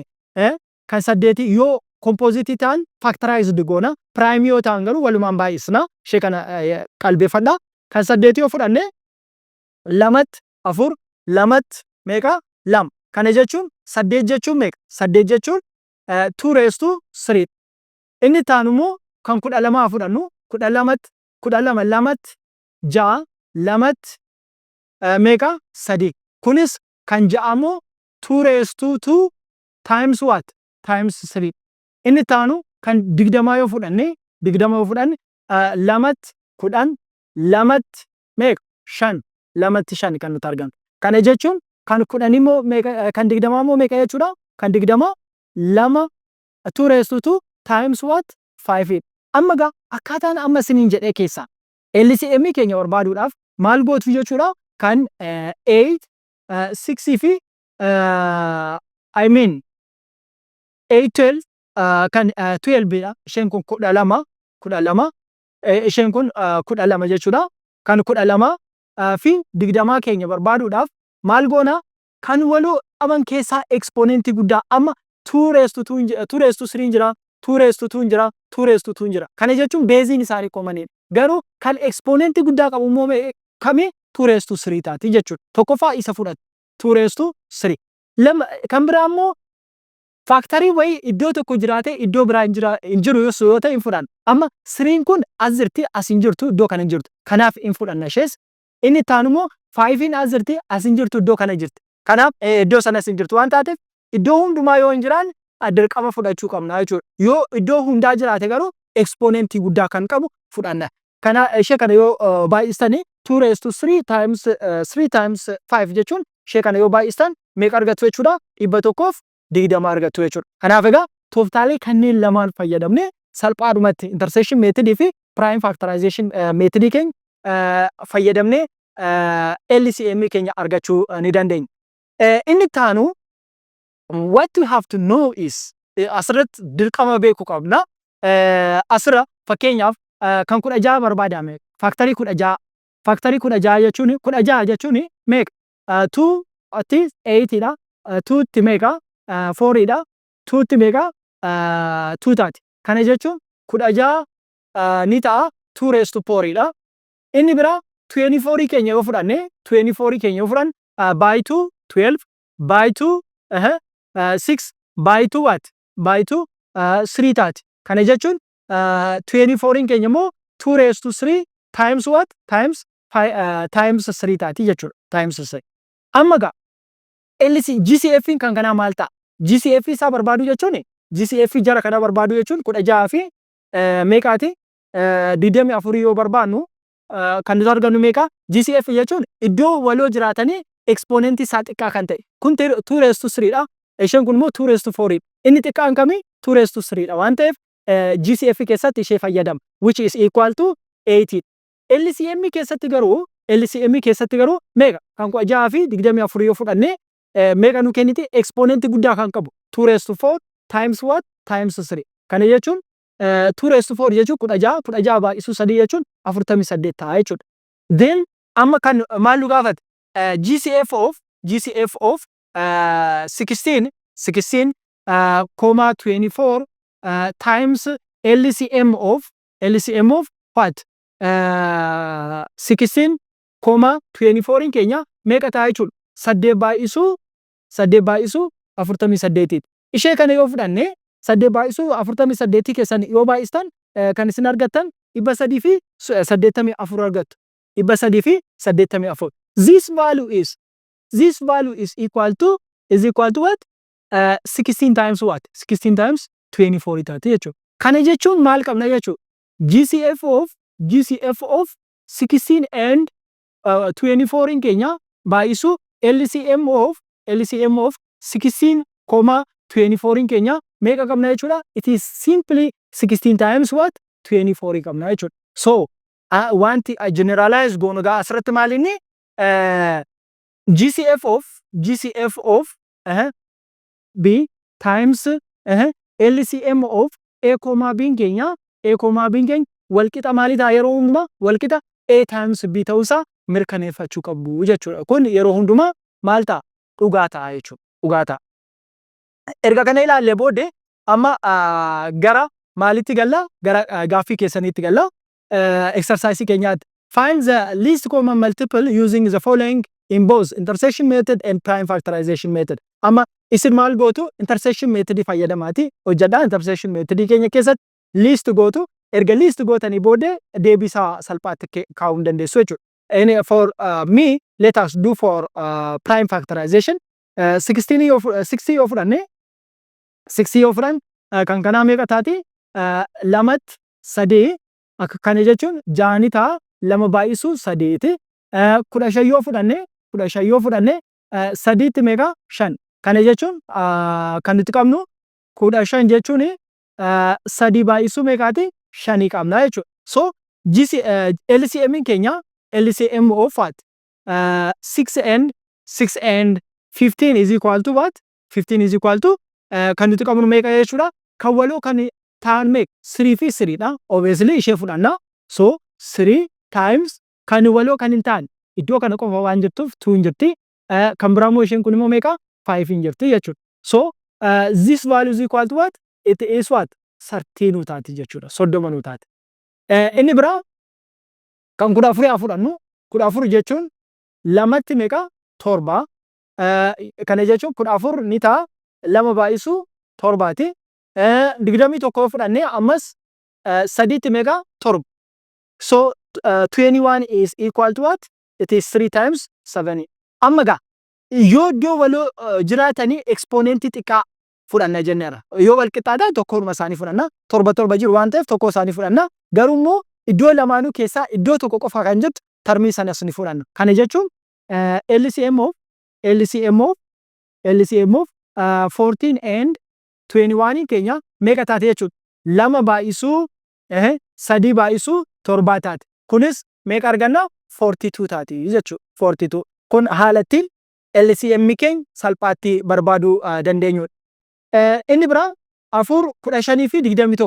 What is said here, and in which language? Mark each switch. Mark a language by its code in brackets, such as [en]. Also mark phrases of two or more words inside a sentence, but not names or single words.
[om] Kan 8 yoo composite ta'an factorized goona. Prime yoo ta'an garuu walumaan baay'isna. Ishee kana qalbeeffadhaa. Kan 8 yoo fudhanne 2 4 2 meeqa? 2. Kana jechuun 8 jechuun meeqa? [en] 8 jechuun 2 raised to 3. [om] Inni taanu immoo kan 12 fudhannu 12 2 6 2 meeqa? 3. Kunis kan ja'a immoo 2 [en] raised to 2 times what? Times 3. [om] Inni taanu kan 20 yoo fudhanne 2 10 2 meeqa? 5 5 kan nuti argannu. Kana jechuun kan 10 immoo meeqa? Kan 20 immoo meeqa jechuudha? [en] Kan 20 2 raised to 2 times what? 5. [om] Amma egaa akkaataan amma isiniin jedhee keessaa LCM keenya barbaaduudhaaf maal gootu jechuudha? Kan 8, 6 fi [en] I mean [om] 8, 12 kan 12 dha. Isheen kun 12 isheen kun 12 jechuudha. Kan 12 fi 20 keenya barbaaduudhaaf maal goona? Kan waloo qaban keessaa exponenti guddaa amma [en] 2 raised to 2 2 raised to 3 [om] jira. [en] 2 raised to 2 jira. 2 raised to 2 jira. [om] Kana jechuun beeziin isaanii koomaniidha. Garuu kan exponenti guddaa qabu immoo kami? [en] 2 raised to 3 [om] taati jechuudha. Tokkoffaa isa fudhatu. [en] 2 raised to 3. [om] Kan biraa immoo faaktarii wayii iddoo tokko jiraatee iddoo biraa hin jiru yoo ta'e hin fudhanna. Amma 3 kun as jirti as hin jirtu iddoo kana hin jirtu. Kanaaf hin fudhanna ishees. Inni taanu immoo 5 as jirti as hin jirtu iddoo kana jirti. Kanaaf iddoo sanas hin jirtu waan taateef iddoo hundumaa yoo hin jiraanne dirqama fudhachuu qabna jechuudha. Yoo iddoo hundaa jiraate garuu exponentii guddaa kan qabu fudhanna. Kana ishee kana yoo baay'istanii [en] 2 raised to 3 times 3 times 5 [om] jechuun ishee kana yoo baay'istan meeqa argattu jechuudha? 120 argattu jechuudha. Kanaaf egaa tooftaalee kanneen lamaan fayyadamne salphaadhumatti [en] intersection method [om] fi [en] prime factorization method [om] keenya fayyadamne LCM keenya argachuu ni dandeenya. Inni taanu [en] what we have to know is [om] asirratti dirqama beekuu qabna. Asirra fakkeenyaaf kan 16 barbaadame factory 16 factory 16 jechuun meeqa? 2 ati 8 dha. 2 ti meeqa? 4 dha. 2 ti meeqa? 2 taati. Kana jechuun 16 ni ta'a [en] 2 raised to 4 [om] dha. Inni biraa 24 keenya yoo fudhanne 24 keenya yoo fudhanne [en] by 2 12 by 2 6 by 2 what? [om] By 2 3 taati. Kana jechuun 24 keenya immoo [en] 2 raised to 3 times what? [om] Times 3 taati jechuudha. Times 3. Amma egaa GCF kan kanaa maal ta'a? GCF isaa barbaadu jechuun GCF jara kana barbaadu jechuun 16 fi meeqaati? 24 yoo barbaannu kan nuti argannu meeqa? GCF jechuun iddoo waloo jiraatanii exponenti isaa xiqqaa kan ta'e. Kun [en] 2 raised to 3 [om] dha. Isheen kun immoo [en] 2 raised to 4 [om] dha. Inni xiqqaan kamii? [en] 2 raised to 3 [om] dha waan ta'eef GCF keessatti ishee fayyadama [en] which is equal to 80. [om] LCM keessatti garuu meeqa? Kan 16 fi 24 yoo fudhanne meeqa nu kenniti? Exponenti guddaa kan qabu [en] 2 raised to 4 times what? Times 3. [om] Kana jechuun [en] 2 raised to 4 [om] jechuun 16 baay'isuu 3 jechuun 48 ta'a jechuudha. Then amma kan maal nu gaafate [en] GCF of 16 24 times LCM of what? [om] 16,24 in keenya meeqa ta'a jechuudha. 8 baay'isuu 48. Ishee kana yoo fudhanne 8 baay'isuu 48 keessan yoo baay'istan kan isin argattan 384 argattu. 384. [en] This value is equal to what? 16 times what? 16 times 24 [om] taate jechuudha. Kana jechuun maal qabna jechuudha. [en] GCF of 16 and 24 [om] in keenya baay'isuu [en] LCM of 16,24 [om] in keenya meeqa qabna jechuudha. [en] It is simply 16 times what? [om] 24 qabna jechuudha. So wanti generalize goonu gaa asirratti maal inni [en] GCF of B times LCM of A, [om] B keenya walqixa maalii ta'a yeroo hundumaa walqixa [en] A times B [om] ta'uusaa mirkaneeffachuu qabu jechuudha. Kun yeroo hundumaa maal ta'a? Dhugaa ta'a jechuudha. Dhugaa ta'a. Erga kana ilaallee booddee amma gara maalitti galla? Gara gaaffii keessaniitti galla. Exercise keenyaatti. [en] Find the least common multiple using the following in both intersection method and prime factorization method. [om] Amma isin maal gootu [en] intersection method [om] fayyadamaati hojjedhaa. [en] Intersection method [om] keenya keessatti least gootu erga least gootanii booddee deebisaa salphaatti kaa'uu dandeessu jechuudha. [en] And for me, let us do for prime factorization. [om] 60 yoo fudhanne 60 yoo fudhan kan kanaa meeqa taati? 2 3 akka kana jechuun 6 ta'a 2 baay'isuu 8. 15 yoo fudhanne 3 meeqa 5. Kana jechuun kan nuti qabnu 15 jechuun 3 baay'isuu meeqaati? 5 qabna jechuudha. So LCM keenya [en] LCM of what? 6 and 15 is equal to what? 15 is equal to [om] kan nuti qabnu meeqa jechuudha? Kan waloo kan ta'an meeqa? 3 fi 3 dha. Obviously ishee fudhanna. So 3 times kan waloo kan hin taane iddoo kana qofa waan jirtuuf 2 hin jirti. Kan biraamoo isheen kun immoo meeqa? 5 hin jirti jechuudha. [en] So this value is equal to what? It is what? [om] 13 taati jechuudha. 30 taati. Inni biraa kan 14 fudhannu 14 jechuun lamatti meeqa? 7. Kana jechuun 14 ni ta'a 2 baay'isuu 7ti. 21 fudhannee ammas 3tti meeqa? 7. [en] So 21 is equal to what? It is 3 times 7. [om] Amma gaa yoo iddoo waloo jiraatanii exponentii xiqqaa fudhanna jenneera. Yoo wal qixxaatan tokkoruma isaanii fudhanna. 7 jiru waan ta'eef tokko isaanii fudhanna. Garuu immoo iddoo lamaanuu keessaa iddoo tokko qofa kan jirtu termii sanas ni fudhanna. Kana jechuun [en] LCM of 14 and 21 [om] keenya meeqa taate jechuudha. 2 baay'isuu 3 baay'isuu 7 taate. Kunis meeqa arganna? 42 taati jechuudha. 42. Kun haala ittiin LCM keenya salphaatti barbaaduu dandeenyudha. Inni biraa 4 15 fi 21.